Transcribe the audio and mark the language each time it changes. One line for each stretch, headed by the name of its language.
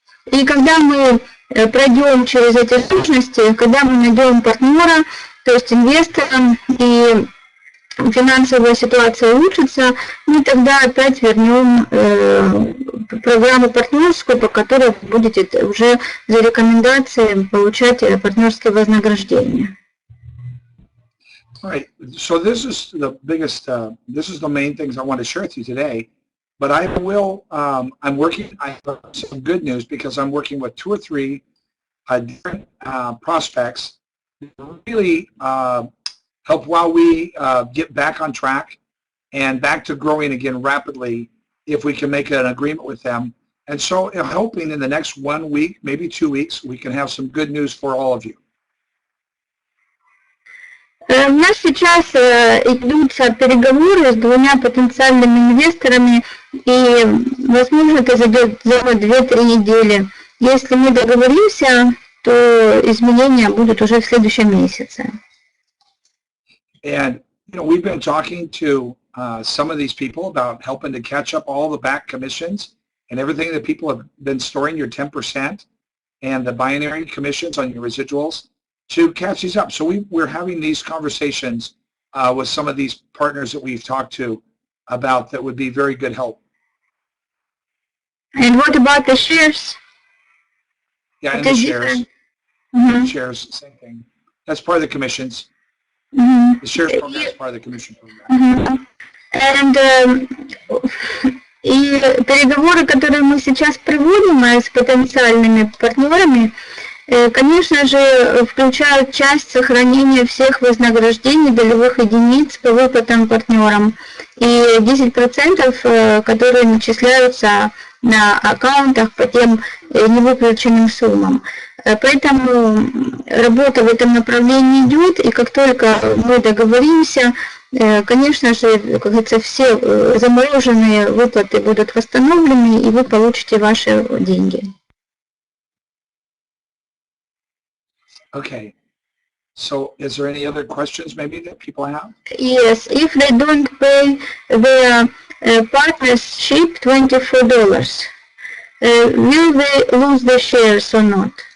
Russian: И когда мы пройдем через эти сложности, когда мы найдем партнера, то есть инвестора, и финансовая ситуация улучшится, мы тогда опять вернем программу партнерскую, по которой вы будете уже за рекомендации получать партнерское вознаграждение.
English: Right. So this is the biggest, this is the main things I want to share with you today. But I will, I have some good news because I'm working with 2 or 3 different prospects to really help Wowee get back on track and back to growing again rapidly if we can make an agreement with them. And so I'm hoping in the next 1 week, maybe 2 weeks, we can have some good news for all of you.
Russian: У нас сейчас идутся переговоры с 2 потенциальными инвесторами, и, возможно, это зайдет за 2-3 недели. Если мы договоримся, то изменения будут уже в следующем месяце.
English: And we've been talking to some of these people about helping to catch up all the back commissions and everything that people have been storing, your 10% and the binary commissions on your residuals, to catch these up. So we're having these conversations with some of these partners that we've talked to about that would be very good help. And what about the shares? Yeah, and the shares. Mm-hmm. Shares, same thing. That's part of the commissions. Mm-hmm. The shares program is part of the commission program. Mm-hmm. And
Russian: и переговоры, которые мы сейчас проводим с потенциальными партнерами, конечно же, включают часть сохранения всех вознаграждений долевых единиц по выплатам партнерам и 10%, которые начисляются на аккаунтах по тем невыплаченным суммам. Поэтому работа в этом направлении идет, и как только мы договоримся, конечно же, как говорится, все замороженные выплаты будут восстановлены, и вы получите ваши деньги.
English: Okay. So is there any other questions maybe that people have? Yes, if they don't pay their partnership $24, will they lose the shares or not?